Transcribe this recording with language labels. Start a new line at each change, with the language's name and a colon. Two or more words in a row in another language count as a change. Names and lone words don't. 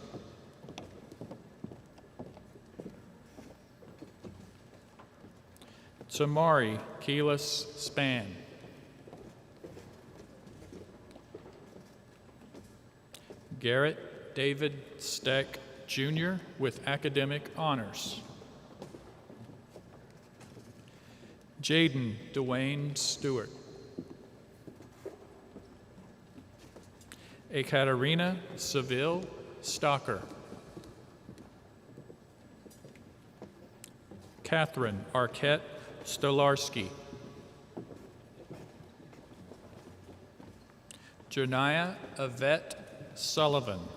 English: Tamari Keelis Span. Garrett David Steck, Jr. with academic honors. Jaden Dwayne Stewart. Ekaterina Seville Stocker. Catherine Arquette Stolarski. Janiah Yvette Sullivan.